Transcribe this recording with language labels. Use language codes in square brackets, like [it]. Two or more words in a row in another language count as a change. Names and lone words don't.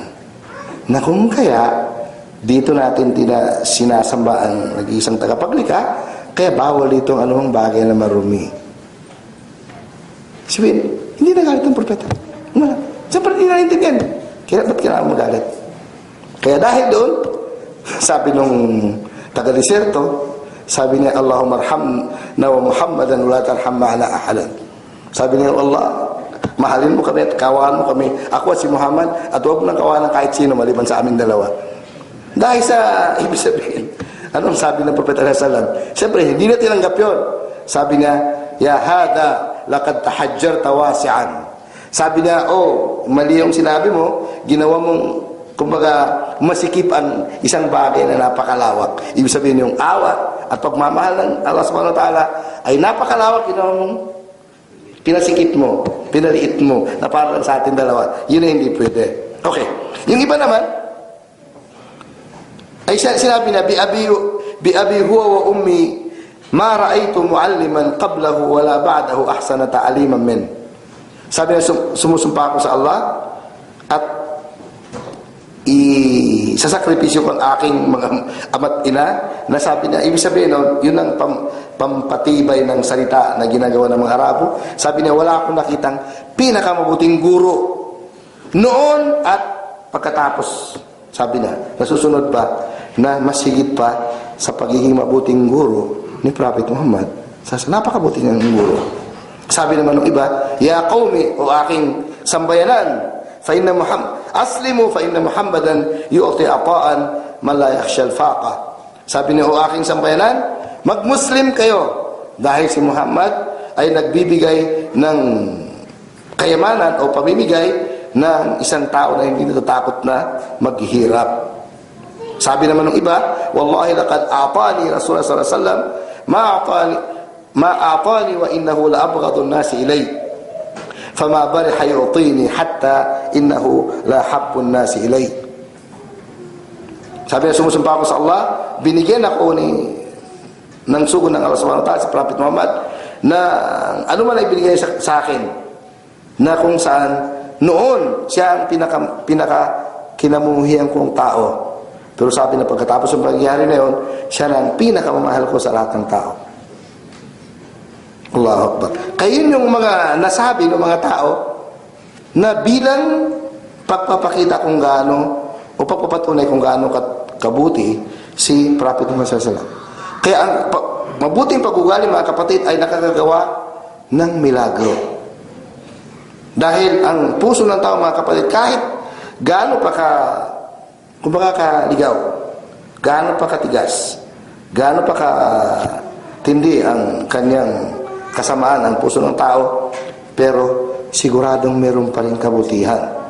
[tl] Na kung kaya, dito natin sinasamba ang nag-iisang tagapaglikha, kaya bawal dito ang anumang bagay na marumi. Sabihin, hindi nagalit ang propeta. Wala. Siyempre, hindi naintindihan. Kaya ba't kailangan magalit? Kaya dahil doon, sabi nung taga-deserto, sabi niya, [ar] "اللهم ارحمنا ومحمدا ولا ترحم معنا أحدا." [tl] Sabi niya, "Allah, mahalin mo kami at kawalan mo kami, ako at si Muhammad, at huwag mo nang kawalan kahit sino maliban sa amin dalawa." Dahil sa, ibig sabihin, anong sabi ng Propeta [ar] صلى الله عليه وسلم? [tl] Siyempre, hindi na tinanggap yun. Sabi niya, [ar] "يا هذا، لقد تحجرت واسعا." [tl] Sabi niya, "Oh, mali yung sinabi mo, ginawa mong, kumbaga, masikip ang isang bagay na napakalawak." Ibig sabihin yung awa at pagmamahal ng Allah [ar] سبحانه وتعالى [tl] ay napakalawak, ginawa mong pinasikip mo, pinaliit mo, na parang sa atin dalawa. Yun ay hindi pwede. Okay. Yung iba naman, ay sinabi na, [ar] بأبي هو وأمي ما رأيت معلما قبله ولا بعده أحسن تعليما من. [tl] Sabi niya, sumusumpa ako sa Allah at sasakripisyo ko ang aking mga ama't ina, na sabi niya, ibig sabihin, yun ang pampatibay ng salita na ginagawa ng mga Arabo. Sabi niya, wala akong nakitang pinakamabuting guro noon at pagkatapos. Sabi niya, nasusunod pa na mas higit pa sa pagiging mabuting guro ni Prophet Muhammad. Napakabuti niyang guro. Sabi naman ng iba, [ar] يا قومي, [tl] o aking sambayanan, [ar] فإن أسلموا فإن محمدا يعطي عطاء من لا يخشى الفاقة. [tl] Sabi niya, o aking sambayanan, magmuslim kayo dahil si Muhammad ay nagbibigay ng kayamanan o pamimigay ng isang tao na hindi natatakot na maghihirap. Sabi naman ng iba, [ar] والله لقد أعطاني رسول الله صلى الله عليه وسلم ما أعطاني وإنه لأبغض الناس إلي. فما برح يعطيني حتى إنه لأحب الناس إلي. [tl] Sabi na sumusumpa ako sa Allah, binigyan ako ng sugo ng Allah [ar] سبحانه وتعالى [tl] sa Prophet Muhammad na ano man ay binigay sa akin, na kung saan noon siya ang pinaka kinamuhian kong tao. Pero sabi na pagkatapos ng pangyayari na yun, siya na ang pinakamamahal ko sa lahat ng tao. [ar] الله أكبر. [tl] Kaya yun yung mga nasabi ng mga tao na bilang pagpapakita kung gaano o pagpapatunay kung gaano kabuti si Prophet Muhammad [ar] صلى الله عليه وسلم. [tl] Kaya ang mabuting pag-ugali, mga kapatid, ay nakakagawa ng milagro. Dahil ang puso ng tao, mga kapatid, kahit gaano pa kumbaga kaligaw, gaano pa katigas, gaano pa katindi ang kanyang kasamaan, ang puso ng tao, pero siguradong meron pa rin kabutihan.